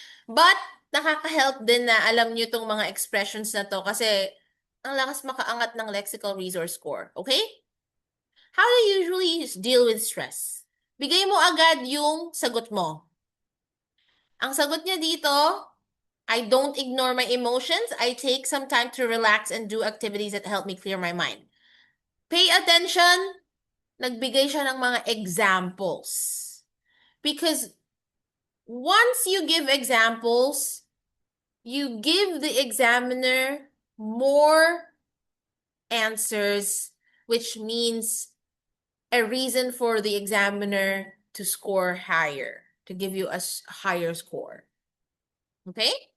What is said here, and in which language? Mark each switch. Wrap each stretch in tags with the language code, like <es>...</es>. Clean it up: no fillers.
<tl>But, nakaka-help din na alam nyo itong mga expressions na to kasi ang lakas makaangat ng lexical resource score.</tl> <en>Okay? How do you usually deal with stress?</en> <tl>Bigay mo agad yung sagot mo. Ang sagot niya dito,</tl> <en>I don't ignore my emotions. I take some time to relax and do activities that help me clear my mind. Pay attention.</en> <tl>Nagbigay siya ng mga examples.</tl> <en>Because once you give examples, you give the examiner more answers, which means a reason for the examiner to score higher, to give you a higher score. Okay?</en>